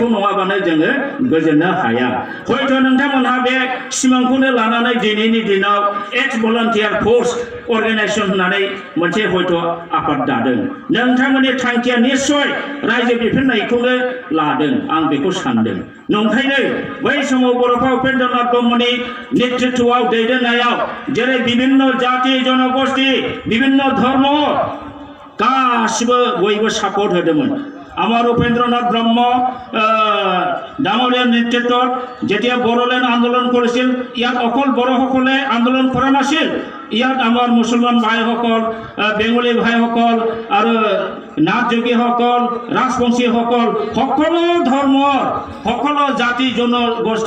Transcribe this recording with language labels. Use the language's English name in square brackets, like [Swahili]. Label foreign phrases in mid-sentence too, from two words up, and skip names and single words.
[Bodo] नङाबानो जोङो गोजोननो हाया हयथ' नोंथांमोनहा बे सिमांखौनो लानानै दिनैनि दिनाव एक्स भलान्टियार फर्स अर्गानाइजेसन होननानै मोनसे हयथ' आफाद दादों नोंथांमोननि थांखिया निस्सय रायजो बिफिननायखौनो लादों आं बेखौ सानदों नंखायनो बै समाव बड'फा उपेन्द्रनाथ ब्रह्मनि नेतृत्वआव दैदेननायाव जेरै बिभिन्न जाति जनगोष्ठी बिभिन्न धर्म गासिबो बयबो सापर्ट होदोंमोन [Assamese] আমার উপেন্দ্রনাথ ব্রহ্ম ডাঙৰীয়াৰ নেতৃত্বত যেতিয়া বড়োলেণ্ড আন্দোলন কৰিছিল ইয়াত অকল বড়োসকলে আন্দোলন কৰা নাছিল ইয়াত আমাৰ মুছলমান ভাইসকল বেংগলী ভাইসকল আৰু নাথযোগীসকল ৰাজবংশীসকল সকলো ধৰ্মৰ সকলো জাতি জনগোষ্ঠী